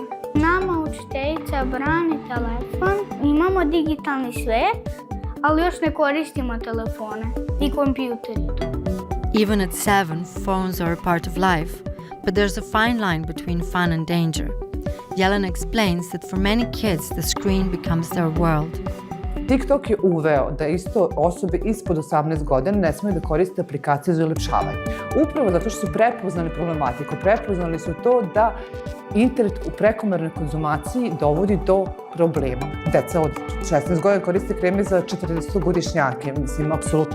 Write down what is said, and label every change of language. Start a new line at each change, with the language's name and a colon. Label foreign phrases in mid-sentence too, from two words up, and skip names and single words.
Serbian: Nama učiteljica brani telefon, imamo digitalni svet, ali još ne koristimo telefone i kompjuteri.
English: Even at 7, phones are a part of life, but there's a fine line between fun and danger. Jelena explains that for many kids, the screen becomes their world.
Serbian: TikTok je uveo da isto osobe ispod 18 godina ne smiju da koriste aplikacije za ulepšavanje. Upravo zato što su prepoznali problematiku. Prepoznali su to da internet u prekomernoj konzumaciji dovodi do problema. Deca od 16 godina koriste kreme za 40-godišnjake.